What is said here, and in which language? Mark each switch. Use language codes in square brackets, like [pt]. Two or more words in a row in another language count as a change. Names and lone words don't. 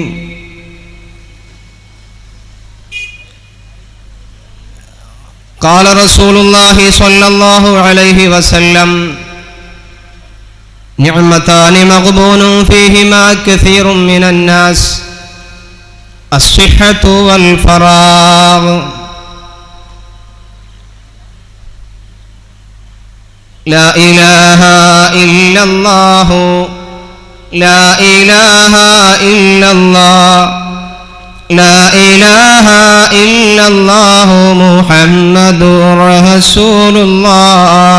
[ar] قال رسول الله صلى الله عليه وسلم نعمتان مغبون فيهما كثير من الناس الصحة والفراغ. لا إله إلا الله لا إله إلا الله لا إله إلا الله محمد رسول الله.